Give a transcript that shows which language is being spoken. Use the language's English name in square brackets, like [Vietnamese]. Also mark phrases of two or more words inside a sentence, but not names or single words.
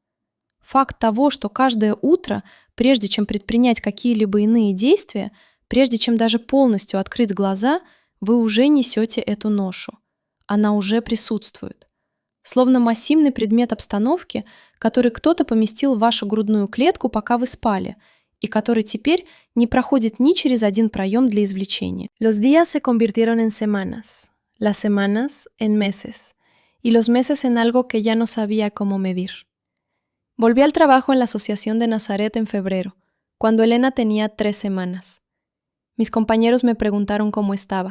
[Russian] Факт того, что каждое утро, прежде чем предпринять какие-либо иные действия, прежде чем даже полностью открыть глаза, вы уже несете эту ношу. Она уже присутствует. Словно массивный предмет обстановки, который кто-то поместил в вашу грудную клетку, пока вы спали, и который теперь не проходит ни через один проем для извлечения. [Spanish] Los días se convirtieron en semanas, las semanas en meses, y los meses en algo que ya no sabía cómo medir. Volví al trabajo en la Asociación de Nazaret en febrero, cuando Elena tenía 3 semanas. Mis compañeros me preguntaron cómo estaba.